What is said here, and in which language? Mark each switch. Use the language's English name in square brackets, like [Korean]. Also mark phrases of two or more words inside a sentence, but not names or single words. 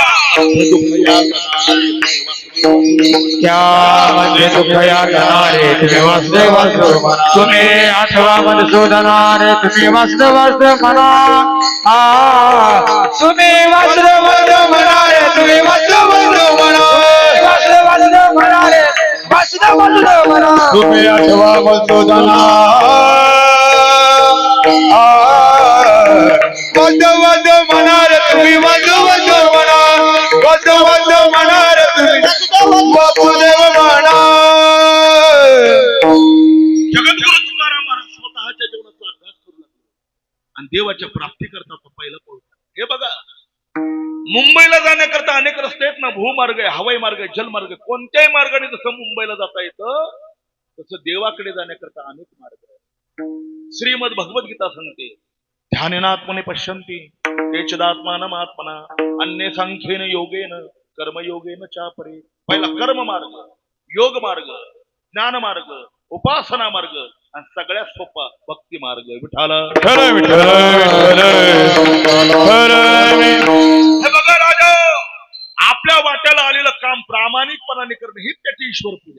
[Marathi] त्यामध्ये दुःख या गणारे तुम्ही वासुदेव वासुदेव म्हणा. तुम्ही आठवा मधुसूदनारे तुम्ही वासुदेव वासुदेव म्हणा. तुम्ही वासुदेव वासुदेव म्हणारे तुम्ही वासुदेव वासुदेव म्हणा. वासुदेव वासुदेव म्हणारे वासुदेव वासुदेव म्हणा. तुम्ही आठवा मधुसूदना वद वद म्हणार तुम्ही वद वद म्हणा. वद वद म्हणार तुम्ही वासुदेव म्हणा. जगद्गुरु तुकाराम महाराज स्वतःच्या जीवनाचा अभ्यास करू लागले आणि देवाच्या प्राप्ती करता तो पहिला पाऊल. हे बघा, मुंबईला जाण्याकरता अनेक रस्ते आहेत ना, भूमार्ग आहे, हवाई मार्ग आहे, जलमार्ग, कोणत्याही मार्गाने जसं मुंबईला जाता येतं तसं देवाकडे जाण्याकरता अनेक मार्ग आहेत. श्रीमद भगवद्गीता सांगते, [Sanskrit] ध्यानेनात्मने पश्यन्ति केचिदात्मानम् आत्मना अन्ये सांख्येन योगेन कर्मयोगेन चापरे. [Marathi] पहिला कर्म मार्ग, योग मार्ग, ज्ञान मार्ग, उपासना मार्ग आणि सगळ्यात सोपा भक्ती मार्ग. विठाला हे बघा राजा, आपल्या वाट्याला आलेलं काम प्रामाणिकपणाने करणे ही त्याची ईश्वर पूजा.